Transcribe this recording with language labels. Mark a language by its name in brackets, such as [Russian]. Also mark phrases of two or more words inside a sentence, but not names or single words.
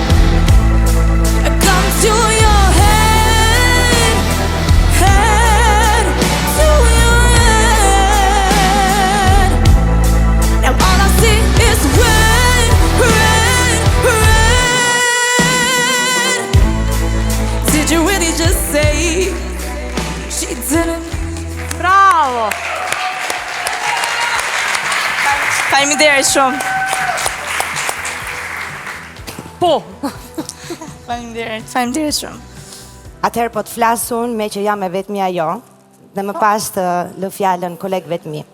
[English] Come to your head, head to your head. Now all I see is red, red, red. Did you really just say she didn't? [Albanian] Bravo! Faleminderit shumë. Po. Faleminderit shumë. Atëherë po të flasun me që jam e vetmja jo, dhe më pas të lë fjalën kolegëve të mi.